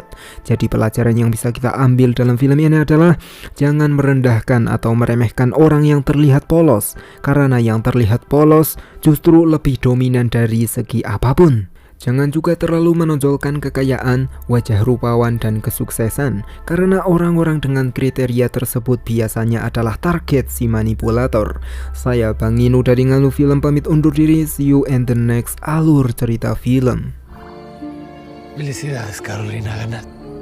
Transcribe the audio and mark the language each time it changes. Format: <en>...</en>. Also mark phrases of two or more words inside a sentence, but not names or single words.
<id>Jadi pelajaran yang bisa kita ambil dalam film ini adalah jangan merendahkan atau meremehkan orang yang terlihat polos, karena yang terlihat polos justru lebih dominan dari segi apapun. Jangan juga terlalu menonjolkan kekayaan, wajah rupawan, dan kesuksesan, karena orang-orang dengan kriteria tersebut biasanya adalah target si manipulator. Saya Bang Nino dari Ngalu Film pamit undur diri.</id> <en>See you in the next</en> <id>alur cerita film.</id> <es>Felicidades, Carolina. Ganas.</es>